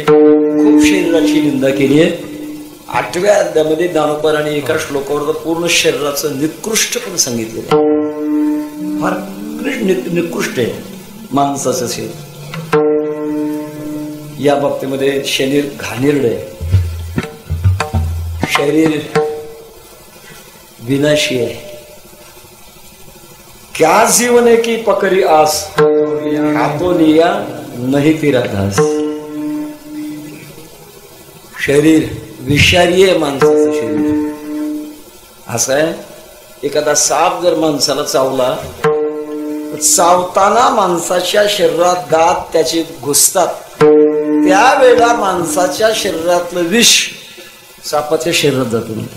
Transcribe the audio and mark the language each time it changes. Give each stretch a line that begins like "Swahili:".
Marathi: खूप शरीराची निंदा केली आहे. 8व्या अध्यायामध्ये ज्ञानोबाराने एका श्लोकावर पूर्ण शरीराचं निकृष्टपण सांगितलेलं आहे. फार निकृष्ट आहे माणसाचं शरीर. या बाबतीमध्ये शरीर घाणेरडं आहे, शरीर विनाशी आहे.
Hindi: क्या जीवने की पकरी आस, हातो लिया नहीं तेरा घास.
Marathi: शरीर विषारी आहे माणसाचं शरीर. असं आहे, एखादा साप जर माणसाला चावला, चावताना माणसाच्या शरीरात दात त्याचे घुसतात, त्यावेळेला माणसाच्या शरीरातलं विष सापाच्या शरीरात जातो.